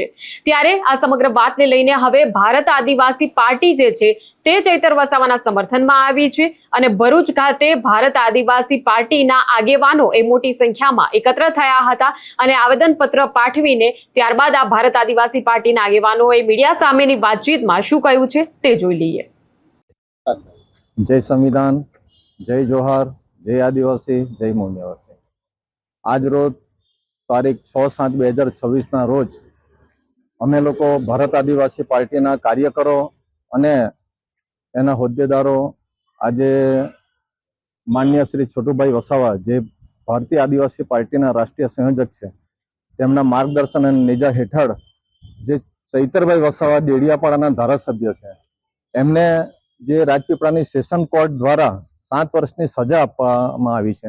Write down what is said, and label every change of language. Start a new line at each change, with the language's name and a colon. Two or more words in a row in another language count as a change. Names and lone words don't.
Gujarati: ત્યારે આ સમગ્ર વાતને લઈને હવે ભારત આદિવાસી પાર્ટી જે છે તે ચૈતર વસાવાના સમર્થનમાં આવી છે અને ભરૂચ ખાતે ભારત આદિવાસી પાર્ટીના આગેવાનો એ મોટી સંખ્યામાં એકત્ર થયા હતા અને આવેદનપત્ર પાઠવીને ત્યારબાદ આ ભારત આદિવાસી પાર્ટીના આગેવાનોએ મીડિયા સામેની વાતચીતમાં શું કહ્યું છે તે જોઈ લઈએ।
Hindi: जय संविधान, जय जोहार, जय आदिवासी, जय मौन्यवासी।
Gujarati: આજ રોજ તારીખ 6/7/2026 રોજ અમે લોગ ભારત આદિવાસી પાર્ટી કાર્યકરો અને એના હોદ્દેદારો આજ માન્ય શ્રી છોટૂભાઈ વસાવા જે ભારતીય આદિવાસી પાર્ટી રાષ્ટ્રીય સંયોજક હૈ તેમના માર્ગદર્શન અને નેજા હેઠળ જે ચૈતરભાઈ વસાવા ડેડિયાપાડા ધારાસભ્ય હૈ એમને જે રાજપીપળાની સેશન કોર્ટ દ્વારા 7 વર્ષની સજા આપવામાં આવી છે।